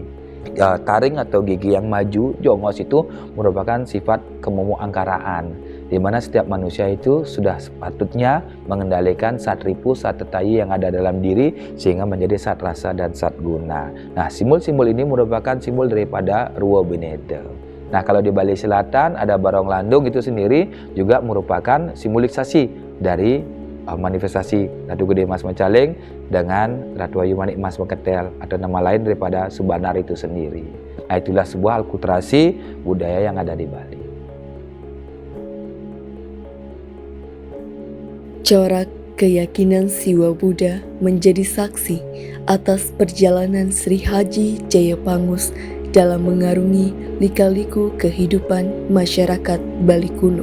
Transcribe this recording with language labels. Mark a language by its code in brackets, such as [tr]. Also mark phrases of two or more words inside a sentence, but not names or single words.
[id] Taring atau gigi yang maju, jongos, itu merupakan sifat kemomoangkaraan, di mana setiap manusia itu sudah sepatutnya mengendalikan satripu, satetayi yang ada dalam diri, sehingga menjadi sat rasa dan sat guna. Nah, simbol-simbol ini merupakan simbol daripada Ruwa Bineda. Nah, kalau di Bali Selatan ada barong landung itu sendiri juga merupakan simbolisasi dari manifestasi Ratu Gede Mas Macaling dengan Ratu Ayu Manik Mas Meketel, atau nama lain daripada Subanar itu sendiri. Nah, itulah sebuah alkulturasi budaya yang ada di Bali. Corak keyakinan Siwa Buddha menjadi saksi atas perjalanan Sri Haji Jayapangus dalam mengarungi lika-liku kehidupan masyarakat Bali kuno.